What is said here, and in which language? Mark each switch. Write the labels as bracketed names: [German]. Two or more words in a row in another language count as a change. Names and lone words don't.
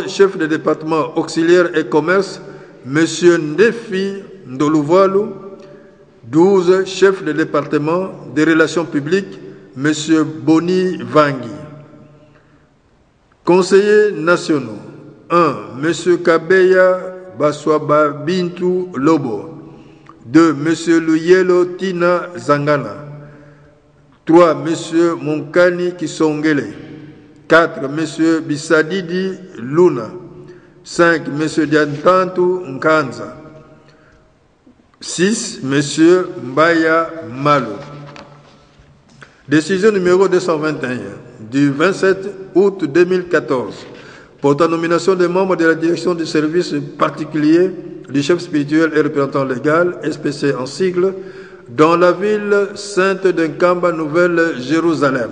[French] Chef de département auxiliaire et commerce, M. Ndefi Ndoluvalu. 12. Chef de département des relations publiques, M. Boni Vangi. Conseillers nationaux. 1. M. Kabeya Baswaba Bintu Lobo. 2. M. Luyelo Tina Zangana. 3. M. Monkani Kisongele. 4. M. Bisadidi Luna. 5. M. Diantantu Nkanza. 6. M. Mbaya Malo. Décision numéro 221 du 27 août 2014 portant nomination des membres de la direction du service particulier du chef spirituel et représentant légal, SPC en sigle, dans la ville sainte d'Nkamba, Nouvelle-Jérusalem.